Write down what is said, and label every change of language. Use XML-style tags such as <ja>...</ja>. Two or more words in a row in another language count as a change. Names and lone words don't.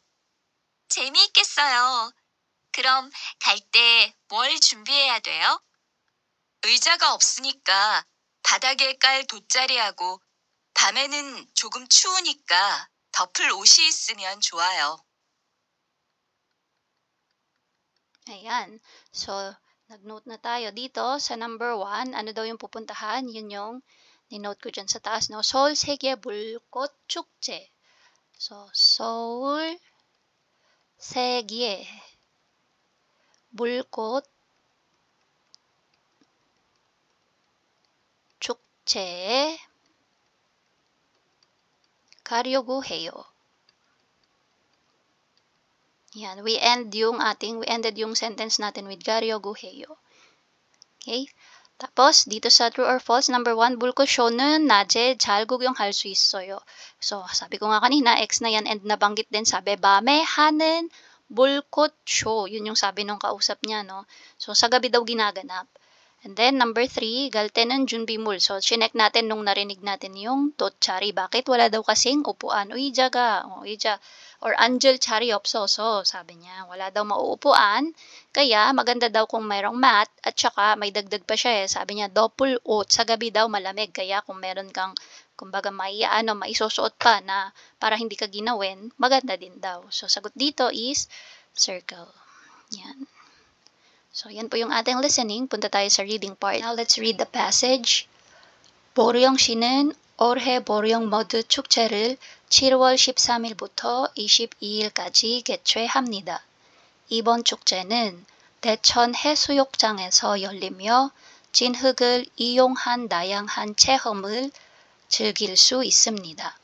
<ko>재미있겠어요. 그럼 갈 때 뭘 준비해야 돼요? 의자가 없으니까 바닥에 깔 돗자리하고 밤에는 조금 추우니까 덮을 옷이 있으면 좋아요.</ko> <tl>Ayan. So, nag-note na tayo dito sa number 1. Ano daw yung pupuntahan? Yun yung ni-note ko dyan sa taas, no?</tl> <ko>서울 세계 불꽃 축제. So, 서울 세계 불꽃 축제에 가려고 해요.</ko> <tl>Yan,</tl> <en>we ended yung sentence natin with</en> <ko>가려고 해요.</ko> <tl>Okay? tapos, dito sa</tl> <en>true or false,</en> <tl>number 1,</tl> <ko>불꽃쇼는 낮에 잘 구경할 수 있어요.</ko> <tl>So, sabi ko nga kanina, X na yan, and nabanggit din, sabi,</tl> <ko>밤에 하는 불꽃쇼.</ko> <tl>Yun yung sabi nung kausap niya, no? So, sa gabi daw ginaganap.</tl> <en>And then, number 3,</en> <ko>갈 때는 준비물.</ko> <tl>So, chinek natin nung narinig natin yung 돗자리. Bakit? Wala daw kasing upuan.</tl> <ko>의자가, 의자, or 앉을 자리 없어서,</ko> <tl>sabi niya. Wala daw mauupuan. Kaya, maganda daw kung mayroong mat. At saka, may dagdag pa siya eh. Sabi niya, doppelot. Sa gabi daw malamig. Kaya, kung meron kang, kumbaga, maisusuot pa na para hindi ka ginawin, maganda din daw. So, sagot dito is circle. Yan. So, yan po yung ating listening. Punta tayo sa reading part.</tl> <en>Now, let's read the passage.</en> <ko>보령시는 올해 보령 머드 축제를 7월 13일부터 22일까지 개최합니다. 이번 축제는 대천 해수욕장에서 열리며 진흙을 이용한 다양한 체험을 즐길 수 있습니다.</ko>